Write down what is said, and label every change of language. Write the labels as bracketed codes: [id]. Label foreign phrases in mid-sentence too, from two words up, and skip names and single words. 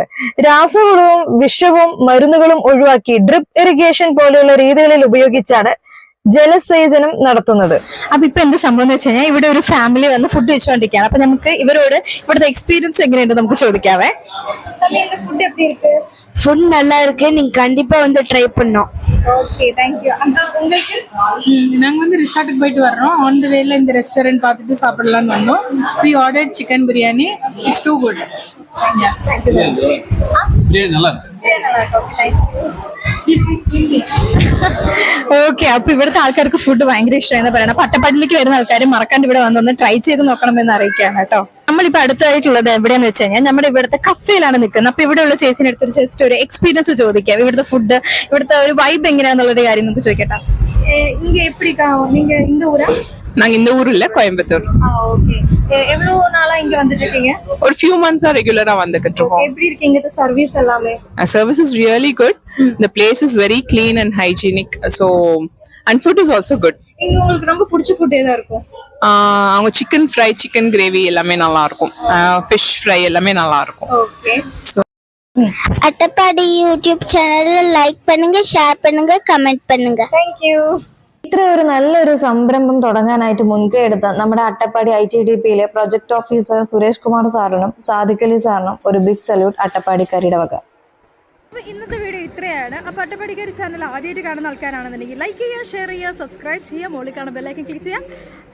[ml] രാസവളവും വിഷവും മരുന്നുകളും ഒഴിവാക്കി ഡ്രിപ്പ് ഇറിഗേഷൻ പോലെയുള്ള രീതികളിൽ ഉപയോഗിച്ചാണ് ജലസേചനം നടത്തുന്നത്. അപ്പൊ ഇപ്പൊ എന്ത് സംഭവം എന്ന് വെച്ച് കഴിഞ്ഞാൽ, ഇവിടെ ഒരു ഫാമിലി വന്ന് ഫുഡ് വെച്ചുകൊണ്ടിരിക്കുകയാണ്. അപ്പൊ നമുക്ക് ഇവരോട് ഇവിടുത്തെ എക്സ്പീരിയൻസ് എങ്ങനെയുണ്ട് നമുക്ക് ചോദിക്കാവേ. [ta] ഫുഡ് எப்படி இருக்கு? ஃபுட் நல்லா இருக்கு, நீங்க கண்டிப்பா வந்து ட்ரை பண்ணோம். ஓகே, [en] thank you. [ta] அங்க உங்களுக்கு நாங்கள் வந்து ரிசார்ட்டுக்கு போயிட்டு வர்றோம். [en] on the way [ta] இந்த ரெஸ்டாரண்ட் பார்த்துட்டு சாப்பிடலான்னு வந்தோம். [en] We ordered chicken biryani. It's too good. [ta] பிரியாணி நல்லா இருக்கு. [ml] ഓക്കെ. അപ്പൊ ഇവിടുത്തെ ആൾക്കാർക്ക് ഫുഡ് ഭയങ്കര ഇഷ്ടമായെന്ന് പറയണം. അപ്പൊ അട്ടപ്പാടിയിലേക്ക് വരുന്ന ആൾക്കാർ മറക്കാണ്ട് ഇവിടെ വന്നൊന്ന് ട്രൈ ചെയ്ത് നോക്കണമെന്ന് അറിയിക്കുകയാണ് കേട്ടോ. നമ്മളിപ്പോ അടുത്തായിട്ടുള്ളത് എവിടെയാന്ന് വെച്ച് കഴിഞ്ഞാൽ നമ്മുടെ ഇവിടുത്തെ കഫേയിലാണ് നിൽക്കുന്നത്. അപ്പൊ ഇവിടെയുള്ള ചേച്ചിനെ അടുത്തൊരു ജസ്റ്റ് ഒരു എക്സ്പീരിയൻസ് ചോദിക്കാം. ഇവിടുത്തെ ഫുഡ്, ഇവിടുത്തെ ഒരു വൈബ് എങ്ങനെയാന്നുള്ളത് കാര്യം നമുക്ക് ചോദിക്കട്ടെ. [ta] இங்க எப்படி நீங்க இந்த ஊரா? நாங்க இந்த ஊர் இல்ல, கோயம்புத்தூர். ஓகே. எவ்வளவு நாளா இங்க வந்துட்டு இருக்கீங்க? ஒரு [en] few months [ta] ரெகுலரா வந்துகிட்டு இருக்கோம். எப்படி இருக்கீங்க இந்த சர்வீஸ் எல்லாமே? [en] Service is really good. The place is very clean and hygienic. So and food is also good. [ta] இங்க உங்களுக்கு ரொம்ப பிடிச்ச ஃபுட் எதா இருக்கும்? அவங்க [en] chicken fry, chicken gravy [ta] எல்லாமே நல்லா இருக்கும். [en] fish fry [ta] எல்லாமே நல்லா இருக்கும். ஓகே. So அட்டப்பாடி யூடியூப் சேனலை லைக் பண்ணுங்க, ஷேர் பண்ணுங்க, கமெண்ட் பண்ணுங்க. [en] thank you. [ml] ഇത്ര ഒരു നല്ലൊരു സംരംഭം തുടങ്ങാനായിട്ട് മുൻകൈ എടുത്ത നമ്മുടെ അട്ടപ്പാടി ITDPയിലെ [en] project officer [ml] സുരേഷ് കുമാർ സാറിനും സാദിഖലി സാറിനും ഒരു [en] big salute [ml] അട്ടപ്പാടിക്കാരിയുടെ വക. അപ്പൊ ഇന്നത്തെ വീഡിയോ ഇത്രയാണ്. അപ്പൊ അട്ടപ്പാടിക്കാരി ചാനൽ ആദ്യമായിട്ട് കാണുന്ന ആൾക്കാരാണെന്നുണ്ടെങ്കിൽ ലൈക്ക് ചെയ്യുക, ഷെയർ ചെയ്യുക, സബ്സ്ക്രൈബ് ചെയ്യുക, മുകളിൽ കാണുന്ന ബെല്ലൈക്കൻ ക്ലിക്ക് ചെയ്യുക.